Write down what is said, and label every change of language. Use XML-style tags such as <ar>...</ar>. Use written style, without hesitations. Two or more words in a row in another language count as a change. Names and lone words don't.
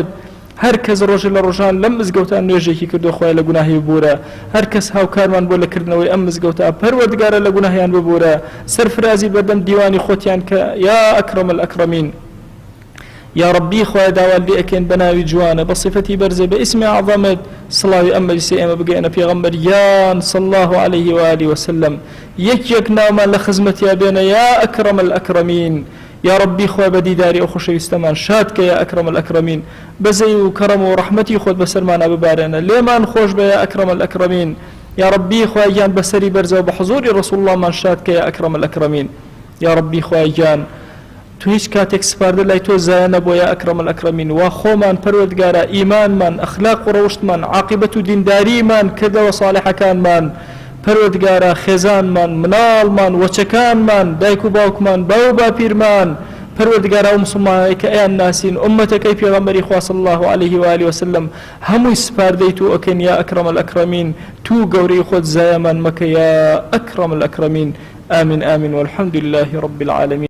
<ckb>هەر کەس ڕۆژە لە ڕۆژان لەم مزگەوتان نوێژێکی کردو خۆی لە گوناهی ببوورە، هەر کەس هاوکارمان بۆ لەکردنەوەی ئەم مزگەوتە پەروەردگارە لە گوناهیان ببوورە، سەرفرازی بەردەم دیوانی خۆتیان کە</ckb> <ar>یا ئەکرەم الئەکرەمین.</ar> <ckb>یا ڕەبی خۆی داوا لێ ئەکەین بە ناوی جوانە بە صیفەتی بەرزە بە ئیسمی عەظەمت. سڵاوی ئەم مەجلیسە ئێمە بگەینە پێغەمبەریان</ckb> <ar>صلی الله علیه و آله وسلم،</ar> <ckb>یەک ناومان لە خزمەتیا بێنە</ckb> <ar>یا ئەکرەم الئەکرەمین. يا ربي</ar> <ckb>خوای بەدیداری ئەو خۆشەویستەمان شاد کە</ckb> <ar>یا ئەکرەم الأکرەمین</ar> <ckb>بەزەی و کەڕەم و ڕەحمەتی خۆت بەسەرمانە ببارێنە لێمان خۆش بە</ckb> <ar>یا ئەکرەم الأکرەمین يا ربي</ar> <ckb>خوای گیان بەسەری بەرزەوە بە حضوری رسول الله من شاد کە</ckb> <ar>یا ئەکرەم الأکرەمین يا ربي</ar> <ckb>خوای گیان تو هیچ کاتێک سپاردە لای تۆ زایە نەبووە</ckb> <ar>یا ئەکرەم الأکرەمین</ar> <ckb>وا خۆمان پەروەردگارە ئیمانمان ئەخلاق و ڕەوشتمان عاقبەت و دینداریمان کردەوە صالحەکانمان پەروەردگارە خێزانمان مناڵمان وەچەکانمان دایک و باوکمان باو باپیرمان پەروەردگارە و مسلمانەی کە ئەیان ناسین ئومەتەکەی پێغەمبەری خوا</ckb> <ar>صلی الله عليه و آله وسلم</ar> <ckb>هەمووی سپاردەی تو ئەکەن</ckb> <ar>یا ئەکرەم الأکرەمین</ar> <ckb>تو گەورەی خۆت زایەمان مەکە</ckb> <ar>یا ئەکرەم الأکرەمین آمين آمين والحمد لله رب العالمين.</ar>